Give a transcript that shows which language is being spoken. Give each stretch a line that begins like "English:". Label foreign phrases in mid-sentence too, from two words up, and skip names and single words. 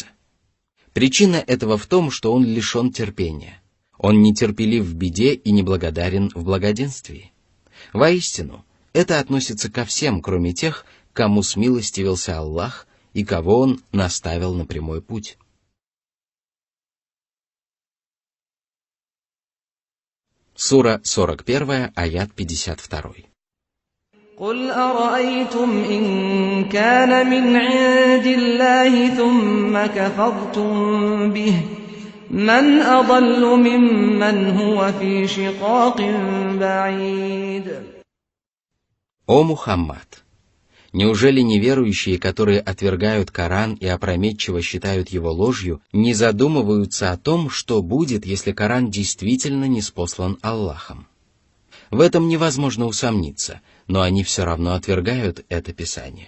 Russian: Причина этого в том, что он лишен терпения. Он нетерпелив в беде и неблагодарен в благоденствии. Воистину, это относится ко всем, кроме тех, кому смилостивился Аллах и кого Он наставил на прямой путь. Сура 41, аят 52.
Arabic: قل أرأيتم إن كان من عند الله ثم كفرتم به من أضل ممن هو في شقاق بعيد.
Russian: О Мухаммад! Неужели неверующие, которые отвергают Коран и опрометчиво считают его ложью, не задумываются о том, что будет, если Коран действительно ниспослан Аллахом? В этом невозможно усомниться, но они все равно отвергают это Писание.